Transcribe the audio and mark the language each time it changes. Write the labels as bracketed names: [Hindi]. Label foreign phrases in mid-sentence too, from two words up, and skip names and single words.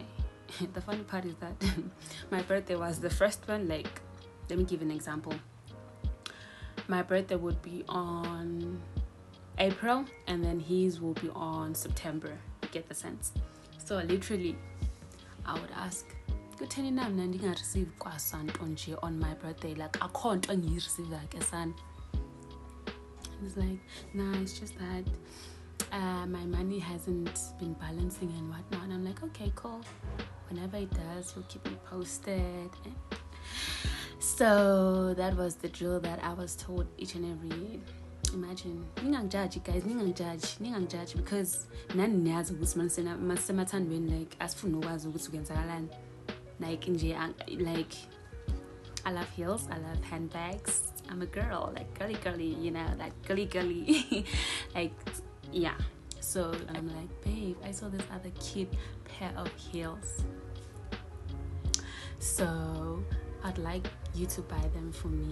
[English] The funny part is that my birthday was the first one. Like, let me give an example. My birthday would be on April, and then his will be on September. You get the sense? So literally, I would ask, [Xhosa] kutheni nami nandinga [English] receive kwasan on my birthday, like I can't receive like a son. And it's like, nah, it's just that my money hasn't been balancing and whatnot. And I'm like, okay, cool, whenever it does, we'll keep you posted. So that was the drill that I was told each and every year. [Zulu] Imagine, ningang-judge, guys, ningang-judge, because nani niyazi ukuthi masemathandweni, like asifuna ukwazi ukuthi kwenzakalani. [English] Like I love heels, I love handbags. I'm a girl, like girly, you know, like girly. Like, yeah. So I'm like, babe, I saw this other cute pair of heels, so I'd like you to buy them for me.